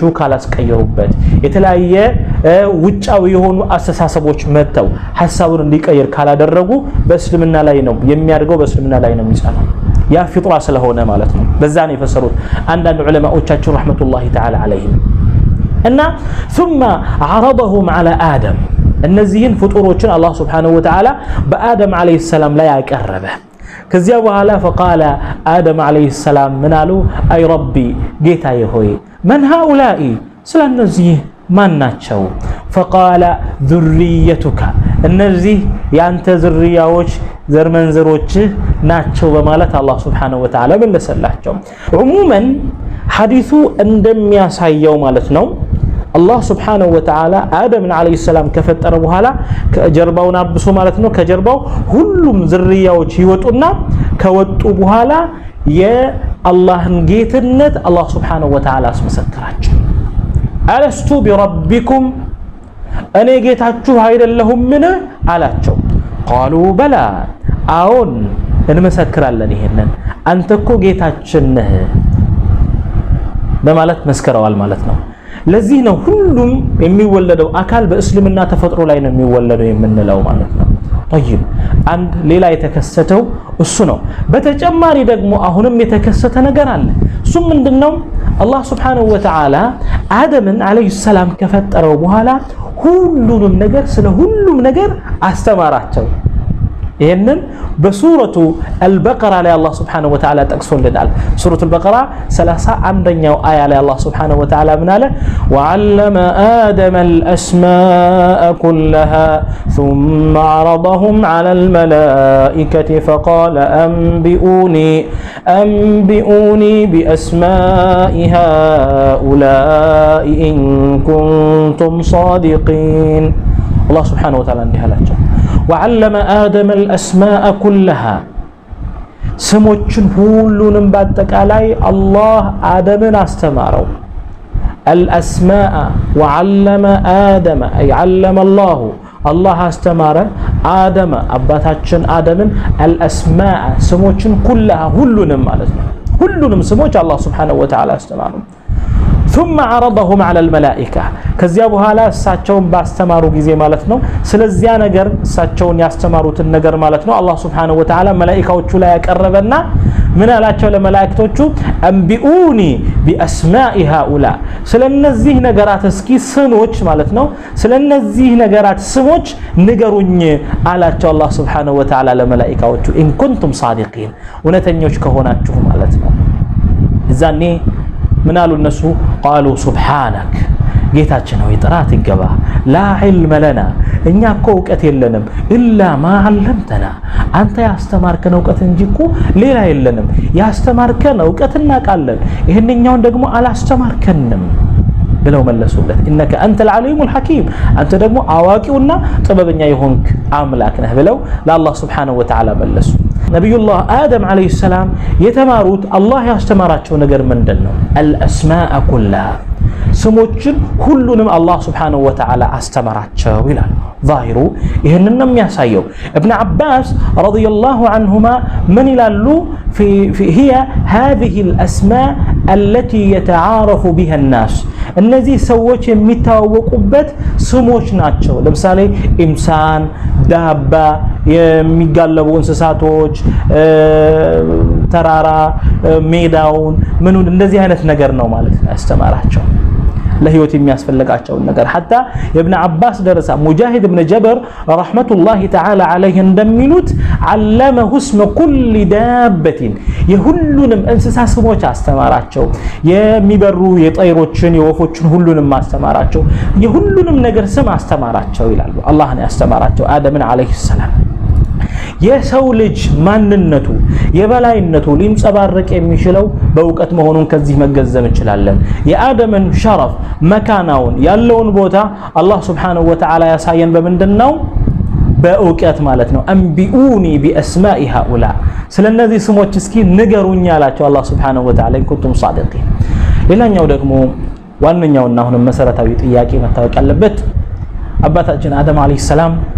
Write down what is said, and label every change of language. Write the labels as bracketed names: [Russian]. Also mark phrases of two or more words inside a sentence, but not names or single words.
[Amharic] ካላስቀየሩበት የተለያየ ውጫዊ የሆኑ አስተሳሰቦች መተው ሐሳቡን እንዲቀየር ካላደረጉ በእስልምና ላይ ነው የሚያድገው በእስልምና ላይ ነው የሚጸናው ያ ፊጥራ ስለሆነ ማለት ነው በዛ ነው የፈሰሩት አንዳንድ ዑለማዎቻችን [Arabic] رحمة الله تعالى عليهم [Amharic] እና [Arabic] ثم عرضهم على آدم [Amharic] እነዚህን ፍጡሮችን አላህ [Arabic] سبحانه وتعالى [Amharic] በአደም [Arabic] عليه السلام [Amharic] ላይ ያቀረበ ከዚያ በኋላ [Arabic] فقال آدم عليه السلام [Amharic] ምናሉ [Arabic] أي ربي [Amharic] ጌታዬ ሆይ [Arabic] من هؤلاء [Amharic] ስለነዚህ ማን ናቸው [Arabic] فقال ذريتك [Amharic] እነዚህ ያንተ ዝርያዎች ዘርመንዘሮች ናቸው በማለት አላህ [Arabic] سبحانه وتعالى [Amharic] መለሰላቸው عموما ሐዲሱ እንደሚያሳየው ማለት ነው አላህ [Arabic] سبحانه وتعالى [Amharic] አደምን [Arabic] عليه السلام [Amharic] ከፈጠረ በኋላ ከጀርባውን አብሶ ማለት ነው ከጀርባው ሁሉም ዝርያዎች ይወጡና ከወጡ በኋላ የአላህን ጌትነት አላህ [Arabic] سبحانه وتعالى [Amharic] አስመሰከራቸው [Arabic] ألست بربكم [Amharic] እኔ ጌታችሁ አይደለሁምን አላቸው [Arabic] قالوا بلى [Amharic] አዎን እንመሰክራለን ይሄንን አንተ እኮ ጌታችን ነህ በማለት መስከረዋል ማለት ነው ለዚህ ነው ሁሉም የሚወለደው አካል በእስልምና ተፈጥሮ ላይ ነው የሚወለደው የምንለው ማለት ነው طيب አንድ ሌላ የተከሰተው እሱ ነው በተጨማሪ ደግሞ አሁንም የተከሰተ ነገር አለ እሱ ምንድነው አላህ Subhanahu [Arabic] وتعالى [Amharic] አደምን [Arabic] عليه السلام [Amharic] ከፈጠረው በኋላ ሁሉንም ነገር ስለ ሁሉም ነገር አስተማራቸው ይሄንን [Arabic] بسورة البقرة [Amharic] ላይ አላህ [Arabic] سبحانه وتعالى [Amharic] ጠቅሶልናል [Arabic] سورة البقرة [Amharic] 31ኛው አያ ላይ አላህ [Arabic] سبحانه وتعالى [Amharic] ምን አለ [Arabic] وعلم آدم الأسماء كلها ثم عرضهم على الملائكة فقال أنبئوني بأسماء هؤلاء إن كنتم صادقين الله سبحانه وتعالى [Amharic] እንዲህ አላቸው [Arabic] وعلم آدم الأسماء كلها [Amharic] سموچن ሁሉንም በአጠቃላይ አላህ አደምን አስተማረው [Arabic] الأسماء وعلم آدم أي علم الله [Amharic] አስተማረ አደም አባታችን አደምን الأسماء ስሞችን ኩላሃ ሁሉንም ማለት ነው ሁሉንም ስሞች አላህ [Arabic] سبحانه وتعالى [Amharic] አስተማረው [Arabic] ثم عرضهم على الملائكة [Amharic] ከዚያ በኋላ እሳቸውን ባስተማሩ ጊዜ ማለት ነው ስለዚያ ነገር እሳቸውን ያስተማሩትን ነገር ማለት ነው አላህ [Arabic] سبحانه وتعالى [Amharic] መላእክቶቹ ላይ ያቀረበና ምን አላቸው ለመላእክቶቹ [Arabic] أنبئوني بأسماء هؤلاء [Amharic] ስለነዚህ ነገራት እስኪ ስሞች ማለት ነው ስለነዚህ ነገራት ስሞች ንገሩኝ አላቸው አላህ [Arabic] سبحانه وتعالى [Amharic] ለመላእክቶቹ [Arabic] إن كنتم صادقين [Amharic] እውነተኞች ከሆናችሁ ማለት ነው እዛኔ ምን አሉ እነሱ [Arabic] قالوا سبحانك [Amharic] ጌታችን ሆይ ጥራት ይገባ [Arabic] لا علم لنا [Amharic] እኛ እኮ ዕውቀት የለንም [Arabic] إلا ما علمتنا [Amharic] አንተ ያስተማርከን ዕውቀት እንጂ እኮ ሌላ የለንም ያስተማርከን ዕውቀት እናውቃለን ይሄንኛውን ደግሞ አላስተማርከንም ብለው መለሱለት ኢነከ አንተ [Arabic] العليم الحكيم [Amharic] አንተ ደግሞ አዋቂውና ጥበበኛ የሆንክ አምላክ ነህ ብለው ለአላህ [Arabic] سبحانه وتعالى [Amharic] መለሱ ነብዩላህ አደም [Arabic] عليه السلام [Amharic] የተማሩት አላህ ያስተማራቸው ነገር ምንድነው [Arabic] الاسماء كلها [Amharic] ስሞችን ሁሉንም አላህ [Arabic] سبحانه وتعالى [Amharic] አስተማራቸው ይላል ظاهሩ ይሄንን ነው የሚያሳየው [Arabic] ابن عباس رضي الله عنهما من [Amharic] ይላሉ [Arabic] هي هذه الاسماء التي يتعارف بها الناس [Amharic] እነዚህ ሰዎች የሚታወቁበት ስሞች ናቸው ለምሳሌ [Arabic] إنسان دابة [Amharic] የሚጋለቡ እንስሳቶች ተራራ ሜዳውን ምኑን እንደዚህ አይነት ነገር ነው ማለት ነው ያስተማራቸው ለህይወት የሚያስፈልጋቸውን ነገር ሐታ የኢብኑ አባስ ደረሳ ሙጃሂድ ኢብኑ ጀበር [Arabic] رحمة الله تعالى عليه [Amharic] እንደሚሉት [Arabic] علمه اسم كل دابة [Amharic] የሁሉንም እንስሳ ስሞች አስተማራቸው የሚበሩ የጠይሮችን የወፎችን ሁሉንም አስተማራቸው የሁሉንም ነገር ስም አስተማራቸው ይላሉ አላህ ነው ያስተማራቸው አደምን አለይሂ ሰላም የሰው ልጅ ማንነቱ የበላይነቱ ሊንጸባረቅ የሚችለው በእውቀት መሆኑን ከዚህ መገንዘብ እንችላለን የአደምን ሸረፍ መካናውን ያለውን ቦታ አላህ [Arabic] سبحانه وتعالى [Amharic] ያሳየን በመንደናው በእውቀት ማለት ነው [Arabic] أنبئوني بأسماء هؤلاء [Amharic] ስለነዚህ ስሞች እስኪ ንገሩኝ ያላቸው አላህ [Arabic] سبحانه وتعالى إن كنتم صادقين [Amharic] ሌላኛው ደግሞ ዋንኛውና አሁንም መሰረታዊ ጥያቄ መታወቅ ያለበት አባታችን አደም [Arabic] عليه السلام